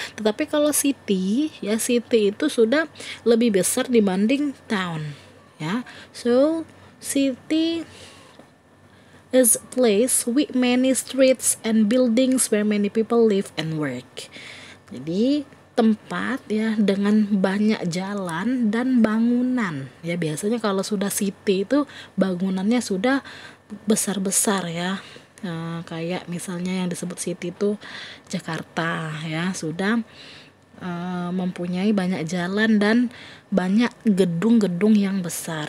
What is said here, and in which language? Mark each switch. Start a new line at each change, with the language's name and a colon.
Indonesian: Tetapi kalau city ya, city itu sudah lebih besar dibanding town ya.
English: So city is a place with many streets and buildings where many people live and work.
Indonesian: Jadi tempat ya dengan banyak jalan dan bangunan ya. Biasanya kalau sudah city itu bangunannya sudah besar-besar ya. Kayak misalnya yang disebut city itu Jakarta ya, sudah mempunyai banyak jalan dan banyak gedung-gedung yang besar.